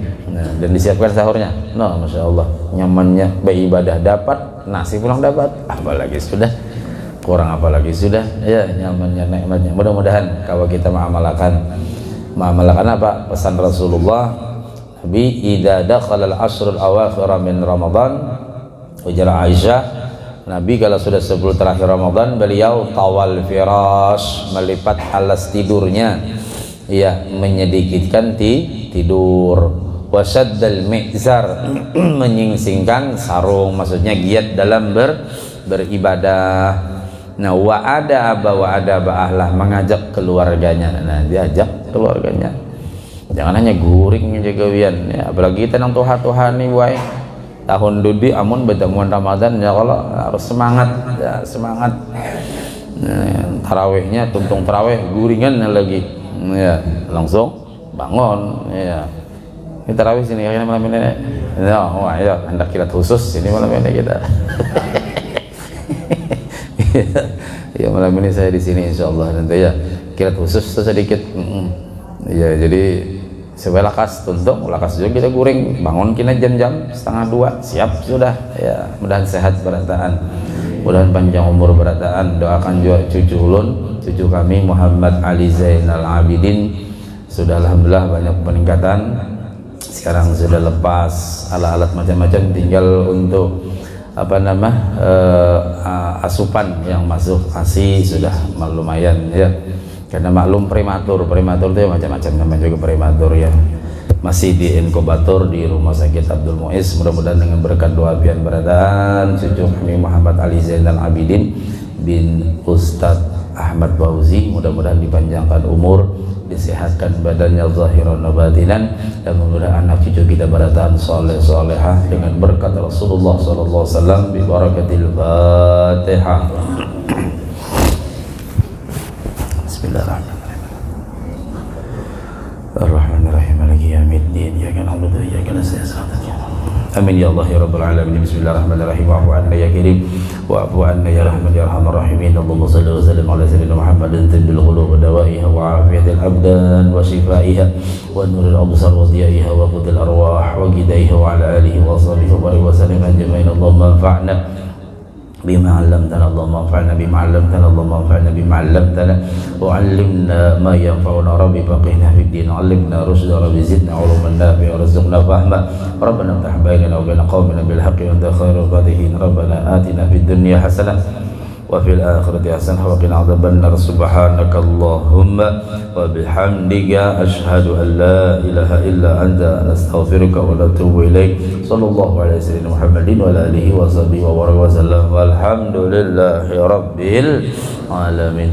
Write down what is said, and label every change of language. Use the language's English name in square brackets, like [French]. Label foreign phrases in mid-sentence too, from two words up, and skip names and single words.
[Indonesian] Nah, dan disiapkan sahurnya. Nah, [Arabic] ما شاء الله [Indonesian] nyamannya, beribadah dapat, nasi pulang dapat, apalagi sudah kurang, apalagi sudah ya nyamannya, nikmatnya. Mudah-mudahan kalau kita mengamalkan apa pesan Rasulullah, Nabi [Arabic] إذا دخل العشر الأواخر من رمضان, [Indonesian] ujar Aisyah, Nabi kalau sudah 10 terakhir Ramadan beliau [Arabic] طوى الفراش, [Indonesian] melipat alas tidurnya ya, menyedikitkan tidur, [Arabic] وشد المئزر, [Indonesian] menyingsingkan sarung, maksudnya giat dalam beribadah. Nah [Arabic] وأيقظ أهله, [Indonesian] mengajak keluarganya. Nah diajak keluarganya. [Banjar] Jangan hanya guring jaga wian ya, apalagi kita nang tuha-tuhan nih boy. Tahun dudi amun bertemuan Ramadan ya kalau harus semangat ya, semangat. Tarawihnya tuntung tarawih guringan lagi ya, [Indonesian] langsung bangun ya. Kita tarawih sini kayaknya malam ini ya, wah ya hendak kilat khusus sini malam ini kita. Ya malam ini saya di sini insyaallah nanti ya kilat khusus sedikit ya, [Banjar] jadi sebelah lakas tuntung lakas juga kita guring bangun kina jam-jam 1:30 siap sudah ya, mudahan sehat berataan, mudahan panjang umur berataan. [Indonesian] Doakan juga cucu ulun, cucu kami Muhammad Ali Zainal Abidin sudah alhamdulillah banyak peningkatan, sekarang sudah lepas alat-alat macam-macam, tinggal untuk apa nama asupan yang masuk ASI sudah lumayan ya, karena maklum prematur itu macam-macam namanya juga prematur ya, masih di inkubator di Rumah Sakit Abdul Muiz. Mudah-mudahan dengan berkat doa pian berataan cucu kami Muhammad Ali Zainal Abidin bin Ustadz Ahmad Fauzi, mudah-mudahan dipanjangkan umur, disehatkan badannya [Arabic] ظاهرا وباطنا, [Indonesian] dan mudah-mudahan anak cucu kita berataan soleh solehah dengan berkat Rasulullah [Arabic] صلى الله عليه وسلم ببركة الفاتحة. Bismillahirrahmanirrahim. الرحمن الرحيم مالك يوم الدين. إياك نعبد وإياك نستعين. آمين يا الله يا رب العالمين. بسم الله الرحمن الرحيم واعف عنا يا كريم واعف عنا يا رحمن يا أرحم الراحمين. اللهم صل وسلم على سيدنا محمد طب القلوب ودوائها وعافية الأبدان وشفائها ونور الأبصار وضيائها وقوت الأرواح وغذائها وعلى آله وصحبه وبارك وسلم أجمعين. اللهم انفعنا بما علمتنا اللهم انفعنا بما علمتنا اللهم انفعنا بما علمتنا وعلمنا ما ينفعنا ربي فقهنا في الدين علمنا رشدا ربي زدنا علوما نافعا وارزقنا فهما ربنا افتح بيننا وبين قومنا بالحق وانت خير الفاتحين ربنا آتنا في الدنيا حسنة وفي الآخرة حسنة وقنا عذاب النار سبحانك اللهم وبحمدك أشهد أن لا إله إلا أنت نستغفرك ونتوب إليك صلى الله عليه سيدنا محمد وعلى آله وصحبه وبارك وسلم والحمد لله رب العالمين.